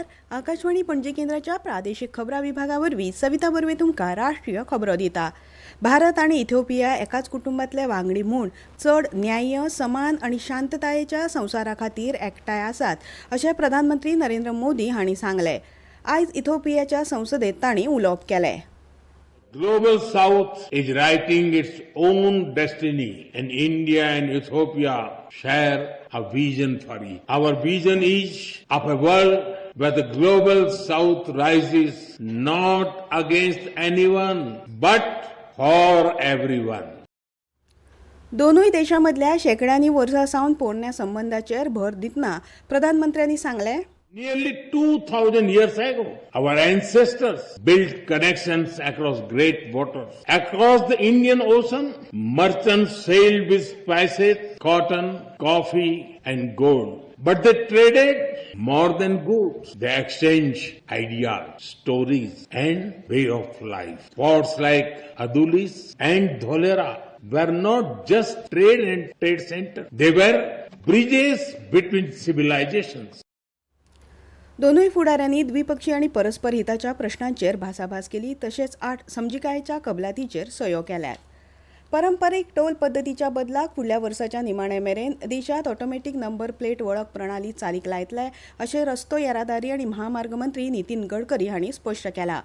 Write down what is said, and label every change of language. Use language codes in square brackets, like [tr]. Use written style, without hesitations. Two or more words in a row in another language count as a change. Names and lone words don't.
[kok] आकाशवाणी पणजी केंद्राच्या प्रादेशीक खबरां विभागावरवीं सविता बर्वे तुमकां राष्ट्रीय खबरो दिता. भारत आनी इथिओपिया एकाच कुटुंबातले वांगडी म्हूण चड न्याय्य, समान आनी शांततायेच्या संवसारा खातीर एकठांय आसात अशें प्रधानमंत्री नरेंद्र मोदी हांणी सांगलें. आयज इथिओपियाच्या संसदेत तांणी उलोवप केलें. [en] Global South is writing its own destiny, and India and Ethiopia share a vision for it. Our vision is of a world where the Global South rises not against anyone, but for everyone. [kok] दोनूय देशांमदल्या शेकड्यांनी वर्सां सावन पोरण्या संबंधांचेर भर दितना प्रधानमंत्र्यांनी सांगलें, [en] Nearly 2000 years ago, our ancestors built connections across great waters. Across the Indian Ocean, merchants sailed with spices, cotton, coffee, and gold. But they traded more than goods. They exchanged ideas, stories, and way of life. Ports like Adulis and Dholera were not just trade and trade centers. They were bridges between civilizations. [kok] दोनूय फुडाऱ्यांनी द्विपक्षीय आणि परस्पर हिताच्या प्रश्नांचेर भासाभास केली. तशेंच 8 समजिकायेच्या कबलातीचेर सयो केल्यात. पारंपारीक टोल पद्दतीच्या बदलाक फुडल्या वर्साच्या निमाणे मेरेन देशांत [en] automatic number plate [kok] वळख प्रणाली चालीक लायतले अशें रस्तो येरादारी आनी महामार्ग मंत्री नितीन गडकरी हांणी स्पश्ट केलां.